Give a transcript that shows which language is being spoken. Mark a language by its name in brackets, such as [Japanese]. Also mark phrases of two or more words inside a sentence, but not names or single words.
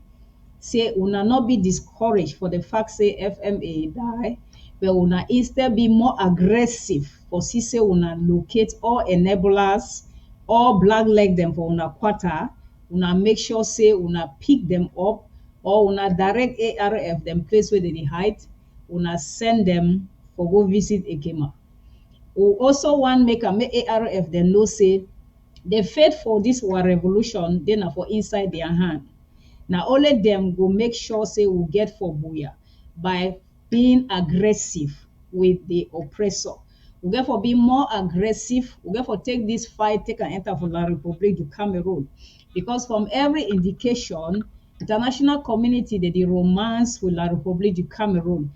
[Nigerian Pidgin] Say una not be discouraged for the fact say FMA die, but una instead be more aggressive for see say una locate all enablers, all black leg them for una quarter, una make sure say una pick them up or una direct ARF them place where they dey hide, una send them for go visit Ekema. We also want make ARF dem know say the faith for this war revolution dey na for inside their hand. Now only them go make sure say we get for Buya by being aggressive with the oppressor. We get for be more aggressive. We get for take this fight, take and enter for La République du Cameroon. Because from every indication, international community they romance with La République du Cameroon.